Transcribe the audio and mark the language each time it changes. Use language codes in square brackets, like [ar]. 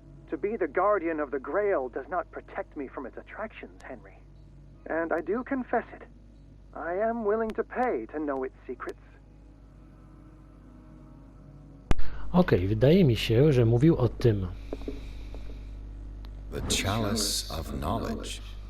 [en] To be the guardian of the Grail does not protect me from its attractions, Henry. And I do confess it. I am willing to pay to know its secrets. [pl] Okej, wydaje mi się, że mówił o tym. [en] The chalice of knowledge.